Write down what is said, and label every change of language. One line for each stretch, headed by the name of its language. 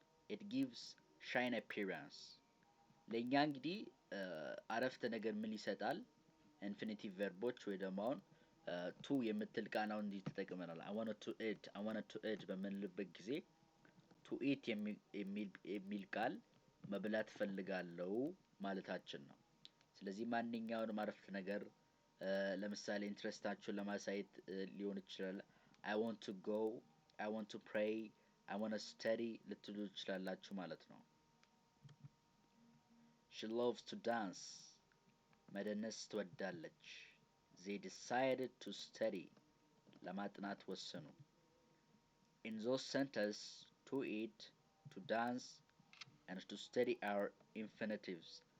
English: It gives shine appearance.
Amharic: ለእኛ እንግዲህ አረፍተ ነገር ምን ይሰጣል? ኢንፊኒቲቭ ቨርቦች ወይ ደግሞ አሁን ቱ የምትል ቃል አሁን እንዲህ ተጠቅመናል።
English: I wanted to eat
Amharic: በምንልበት ጊዜ
English: to eat
Amharic: የሚል ቃል መብላት ፈልጋለሁ ማለታችን ነው። ስለዚህ ማንኛውንም አረፍተ ነገር ለምሳሌ ኢንትረስታችሁን ለማሳየት ሊሆን ይችላል።
English: I want to go, I want to pray, I want to study
Amharic: ልትሉ ትችላላችሁ ማለት ነው።
English: She loves to dance.
Amharic: መደነስ ትወዳለች።
English: They decided to study.
Amharic: ለማጥናት ወሰኑ።
English: In those sentences, to eat, to dance, and to study are infinitives.